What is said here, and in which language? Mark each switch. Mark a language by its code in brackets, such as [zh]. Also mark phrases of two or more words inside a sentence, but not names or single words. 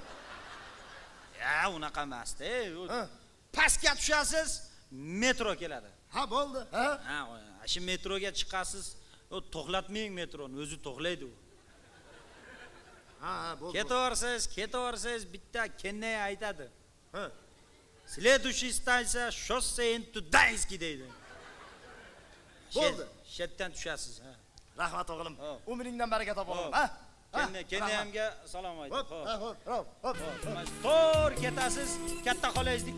[uz] Unaqa emas-da. Pastga tushasiz, metro keladi. Ha, bo'ldi. Ha, shu metroga chiqasiz. To'xtatmang metroni, o'zi to'xlaydi u. Ha, bo'ldi. Ketaversiz, bitta kennay aytadi. [ru] Следующий станция Шоссе Studenskiy deydi. [uz] Bo'ldi. Shetdan tushasiz, Rahmat o'g'lim. Umringdan baraka top o'g'lim, ha? Kennayamga salom ayting. Hop. To'g'ri ketasiz, katta xolangizniki.